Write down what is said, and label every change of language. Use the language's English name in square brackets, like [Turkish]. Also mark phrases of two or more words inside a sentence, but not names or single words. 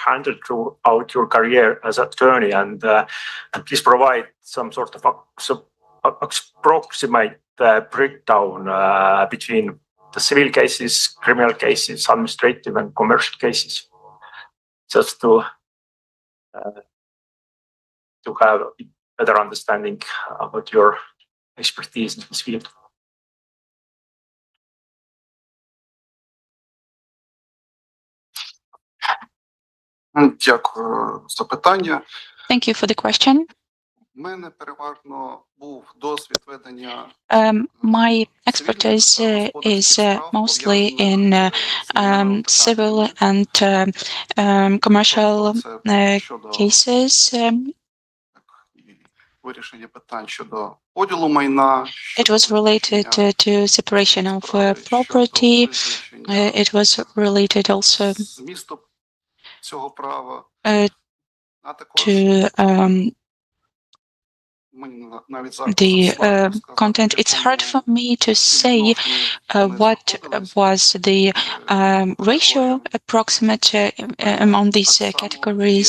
[English] handled throughout your career as attorney, and please provide some sort of approximate breakdown between the civil cases, criminal cases, administrative and commercial cases, just to have a better understanding about your expertise in this field. [Ukrainian] Дякую за питання. [English] Thank you for the question. [Ukrainian] У мене переважно був досвід ведення [English] My expertise is mostly in civil and commercial cases. [Ukrainian] Вирішення питань щодо поділу майна. [English] It was related to separation of property. It was related also [Ukrainian] цього права. [English] To the content. It's hard for me to say what was the ratio approximate among these categories.